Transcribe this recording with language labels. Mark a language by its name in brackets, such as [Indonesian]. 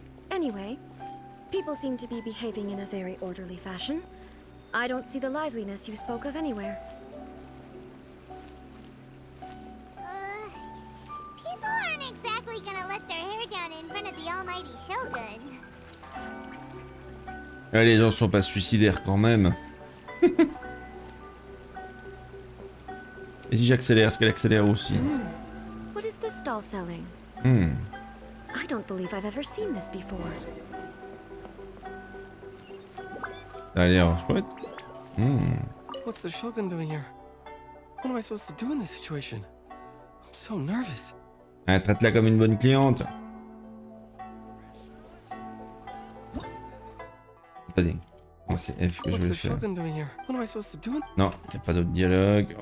[English] Anyway, people seem to be behaving in a very orderly fashion. I don't see the liveliness you spoke of anywhere. People aren't exactly gonna let their hair down in front of the almighty Shogun. [French] Ouais, les gens sont pas suicidaires quand même. Et si j'accélère, est-ce qu'elle accélère aussi? [English] What is this stall selling? I don't believe I've ever seen this before. [French] Ça a l'air chouette. [English] What's the Shogun doing here? What am I supposed to do in this situation? I'm so nervous. [French] Ah, traite-la comme une bonne cliente. Attendez. Moi, c'est F que je vais le faire. Non, il n'y a pas d'autre dialogue.